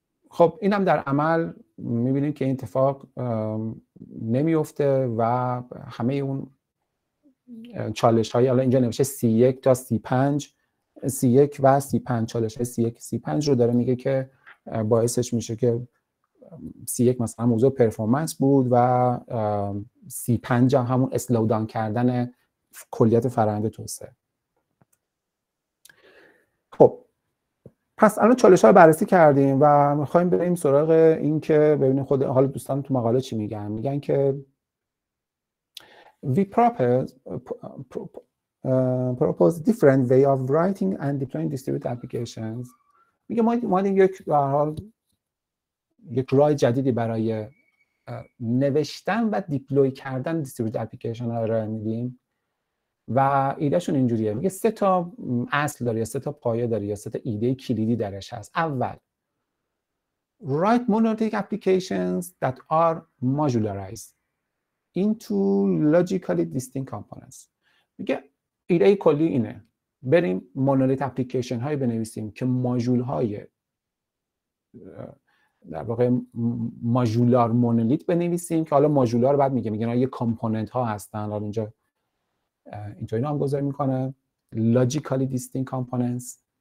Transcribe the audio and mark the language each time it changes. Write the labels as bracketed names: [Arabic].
[Persian] خب این هم در عمل میبینیم که این اتفاق نمیفته و همه اون چالش های، الان اینجا نوشته C1 تا C5 و C5 چالش های C1 C5 رو داره میگه که باعثش میشه که C1 مثلا موضوع پرفورمنس بود و C5 هم همون اسلو داون کردن کلیت فرآیند توسعه. خب پس الان چالش ها رو بررسی کردیم و میخوایم بریم سراغ این که ببینیم خود حالا دوستان تو مقاله چی میگن. میگن که [English] we propose different way of writing and deploying distributed applications. [Persian] میگه ما یک به هر حال یک راه جدیدی برای نوشتن و دیپلوی کردن دیستریبیوتد اپلیکیشن ها رو میدیم و ایدهشون اینجوریه. میگه 3 تا اصل داره یا 3 تا پایه داره یا 3 تا ایده کلیدی درش هست. اول [English] write monolithic applications that are modularized into logically distinct components. [Persian] میگه ایده کلی اینه بریم مونولیت اپلیکیشن هایی بنویسیم که ماژول های در واقع ماژولار مونولیت بنویسیم که حالا ماژولار بعد میگن یه کامپوننت ها هستن، حالا اینجا اینطوری نام گذاری میکنه [English] logically distinct components.